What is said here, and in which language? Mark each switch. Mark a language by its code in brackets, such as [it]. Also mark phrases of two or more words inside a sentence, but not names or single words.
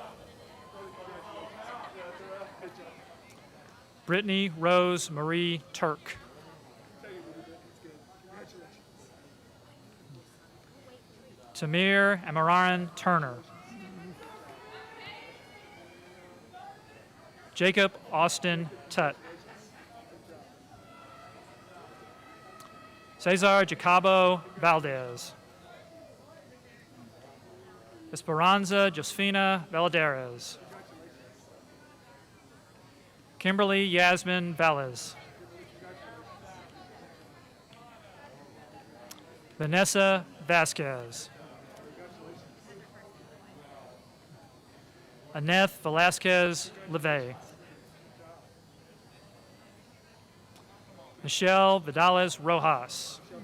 [en] Brittany Rose Marie Turk. Tamir Amaran Turner. Jacob Austin Tutt. Cesar Jacobo Valdez. Esperanza Josefina Valadares. Kimberly Yasmin Valles. Vanessa Vasquez. Aneth Velasquez Levay. Michelle Vidales Rojas.